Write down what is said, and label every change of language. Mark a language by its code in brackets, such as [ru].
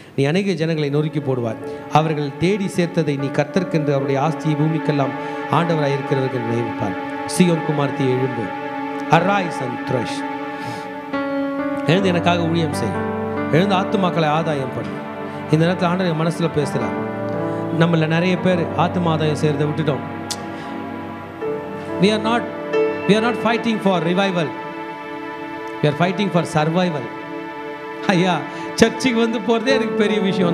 [ta] நீ அநேக ஜனங்களை நொறுக்கி போடுவார். அவர்கள் தேடி சேர்த்ததை நீ கர்த்தர்க்கென்று அவருடைய ஆஸ்தியை பூமிக்கெல்லாம் ஆண்டவராக இருக்கிறவர்கள் நினைப்பார். சியோன் குமாரத்தியை எழும்பு, [en] Arise and thresh. [ta] எழுந்து எனக்காக ஊழியம் செய், எழுந்து ஆத்துமாக்களை ஆதாயம் பண்ணு. இந்த நேரத்தில் ஆண்டவர் மனசில் பேசுகிறார். நம்மள நிறைய பேர் ஆத்தும ஆதாயம் செய்கிறத விட்டுட்டோம். [en] we are not fighting for revival, we are fighting for survival. [ta] ஐயா, சர்ச்சுக்கு போகிறதே எனக்கு பெரிய விஷயம்.